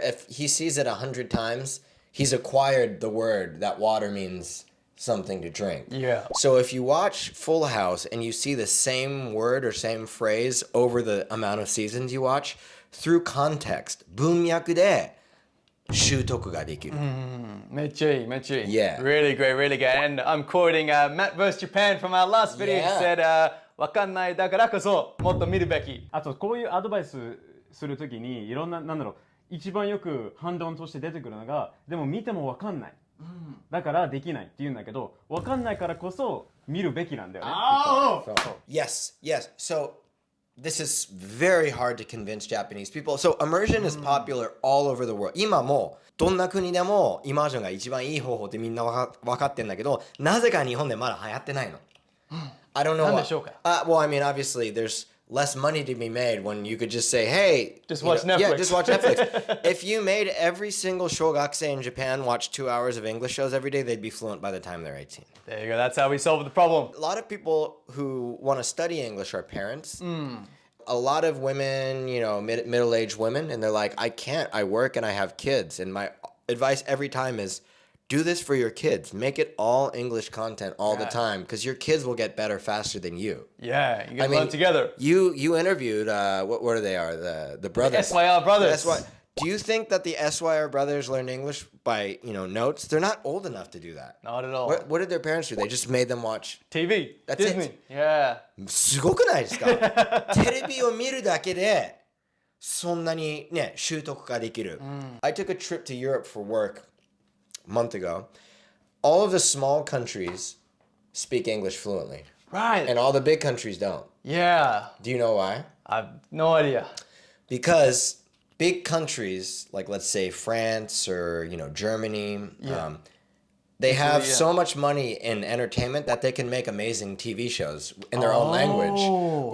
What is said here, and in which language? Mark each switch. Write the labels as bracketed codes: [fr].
[en] If he sees it 100 times, he's acquired the word that water means something to drink. Yeah. So if you watch Full House and you see the same word or same phrase over the amount of seasons you watch, through context, [ja] 文脈で習得ができる。めっちゃいい。 [en] Yeah. Really great, really good. And I'm quoting Matt vs. Japan from our last video. He said, [ja] わかんないだからこそもっと見るべき。あとこういうアドバイスするときにいろんな、一番よく反論として出てくるのが、でも見てもわかんない。だからできないって言うんだけど、わかんないからこそ見るべきなんだよね。 [en] Yes. So this is very hard to convince Japanese people. So immersion is popular all over the world. [ja] 今もどんな国でもイマージョンが一番いい方法ってみんなわかってんだけど、なぜか日本でまだ流行ってないの。 [en] I don't know. [ja] なんでしょうか? [en] Well, I mean, obviously, there's less money to be made when you could just say, hey, just watch Netflix. Yeah, just watch Netflix. If you made every single shogakusei in Japan watch 2 hours of English shows every day, they'd be fluent by the time they're 18. There you go. That's how we solve the problem. A lot of people who want to study English are parents. A lot of women, middle-aged women, and they're like, I can't. I work and I have kids. And my advice every time is do this for your kids. Make it all English content all the Right. time because your kids will get better faster than you. Yeah, you can learn together. You interviewed what are they the brothers SYR brothers. Do you think that the SYR brothers learned English by notes? They're not old enough to do that. Not at all. What did their parents do? They just made them watch TV, That's Disney. it. Yeah. [ja] すごくないですかテレビを見るだけでそんなにね習得ができる。 [en] I took a trip to Europe for work a month ago. All of the small countries speak English fluently. Right. And all the big countries don't. Yeah. Do you know why? I have no idea. Because big countries, like let's say France or Germany, they have so much money in entertainment that they can make amazing TV shows in their own language.